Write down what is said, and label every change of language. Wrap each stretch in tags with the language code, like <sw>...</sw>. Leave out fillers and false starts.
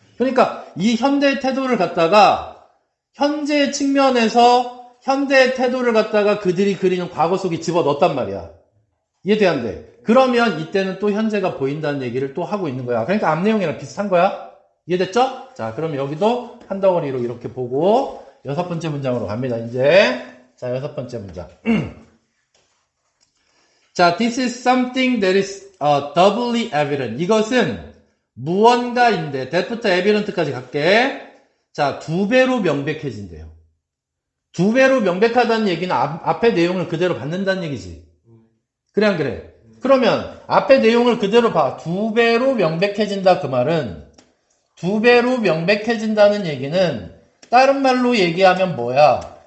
<ko>그러니까 이 현대의 태도를 갖다가 현재 측면에서 현대의 태도를 갖다가 그들이 그리는 과거 속에 집어넣었단 말이야. 이해돼 안 돼? 그러면 이때는 또 현재가 보인다는 얘기를 또 하고 있는 거야. 그러니까 앞 내용이랑 비슷한 거야. 이해됐죠? 자, 그럼 여기도 한 덩어리로 이렇게 보고 6번째 문장으로 갑니다. 이제 자, 6번째 문장.</ko> <en>자, this is something that is doubly evident.</en> <ko>이것은 무언가인데 that부터 evident까지 갈게. 자, 2배로 명백해진대요. 2배로 명백하다는 얘기는 앞의 내용을 그대로 받는다는 얘기지. 그래 안 그래? 그러면 앞의 내용을 그대로 봐. 2배로 명백해진다 그 말은 2배로 명백해진다는 얘기는 다른 말로 얘기하면 뭐야?</ko>